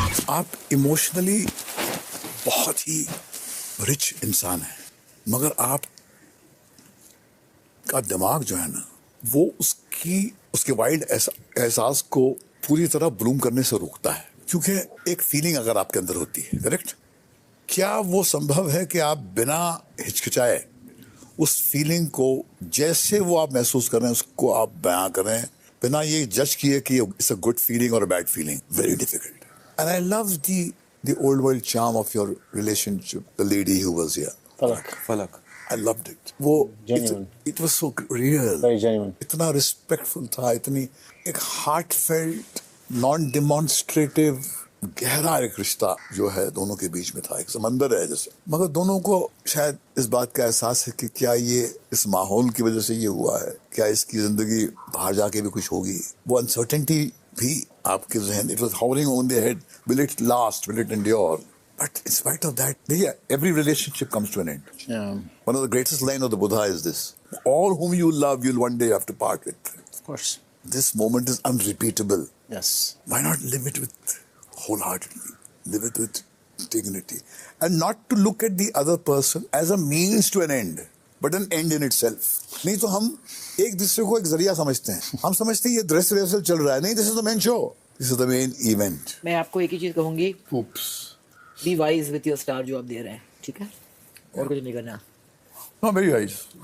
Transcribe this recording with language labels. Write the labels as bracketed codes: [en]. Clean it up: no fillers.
[hi] आप इमोशनली बहुत ही रिच इंसान है, मगर आप का दिमाग जो है ना वो उसके वाइल्ड एहसास को पूरी तरह ब्लूम करने से रोकता है। क्योंकि एक फीलिंग अगर आपके अंदर होती है, करेक्ट, क्या वो संभव है कि आप बिना हिचकिचाए उस फीलिंग को जैसे वो आप महसूस कर रहे हैं उसको आप बयां करें बिना ये जज किए कि [en] it's a good feeling [hi] और [en] A bad feeling? Very difficult. And I love the old world charm of your relationship, the lady who was here. Falak. I loved it. [hi] वो [en] it was so real. Very genuine. [hi] इतना respectful था, इतनी एक [en] heartfelt, non-demonstrative, [hi] गहरा एक रिश्ता जो है दोनों के बीच में था, एक समंदर है जैसे। मगर दोनों को शायद इस बात का एहसास है कि क्या ये इस माहौल की वजह से ये हुआ है, क्या इसकी जिंदगी बाहर जाके भी कुछ होगी। वो अनसर्टेनिटी भी आपके जहन, [en] it was hovering on their head, will it last, will it endure? But in spite of that, yeah, every relationship comes to an end. Yeah. One of the greatest lines of the Buddha is this: all whom you love, you'll one day have to part with. Of course. This moment is unrepeatable. Yes. Why not live it with wholeheartedly? Live it with dignity. And not to look at the other person as a means to an end, but an end in itself. [hi] नहीं तो हम एक दूसरे को एक जरिया समझते हैं। हम समझते हैं ये ड्रेस रिहर्सल चल रहा है। नहीं, [en] This is the main show, this is the main event. [hi] मैं आपको एक ही चीज कहूंगी, [en] be wise with your star [hi] जो आप दे रहे हैं, ठीक है? और कुछ नहीं करना। हाँ, [en] Very wise.